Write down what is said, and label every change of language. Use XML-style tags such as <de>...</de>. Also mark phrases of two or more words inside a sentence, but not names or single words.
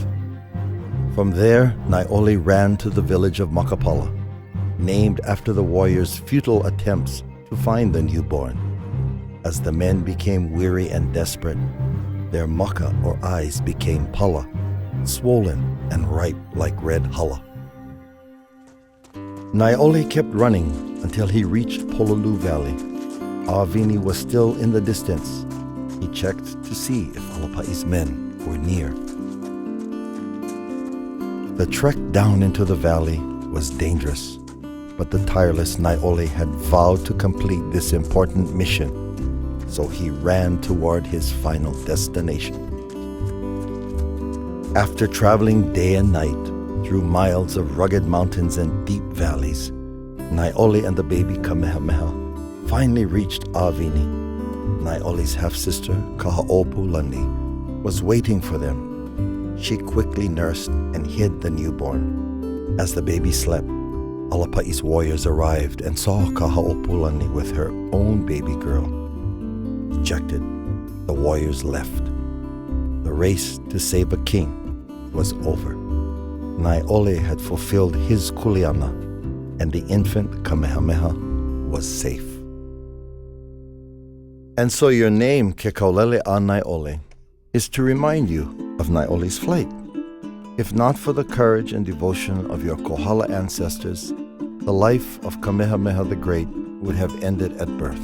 <en>From there, Naeʻole ran to the village of Makapala, named after the warriors' futile attempts to find the newborn. As the men became weary and desperate, their maka or eyes became pala, swollen and ripe like red hala. Naeʻole kept running until he reached Pololu Valley. Awini was still in the distance. He checked to see if Alapaʻi's men were near. The trek down into the valley was dangerous, but the tireless Naeʻole had vowed to complete this important mission, so he ran toward his final destination. After traveling day and night through miles of rugged mountains and deep valleys, Naeʻole and the baby Kamehameha finally reached Awini. Naeʻole's half-sister, Kahoʻopulani, was waiting for them. She quickly nursed and hid the newborn. As the baby slept, Alapaʻi's warriors arrived and saw Kahoʻopulani with her own baby girl. Dejected, the warriors left. The race to save a king was over. Naeʻole had fulfilled his kuleana, and the infant Kamehameha was safe. And so your name, Kekaulele a Naeʻole, is to remind you of Naeʻole's flight. If not for the courage and devotion of your Kohala ancestors, the life of Kamehameha the Great would have ended at birth.</en>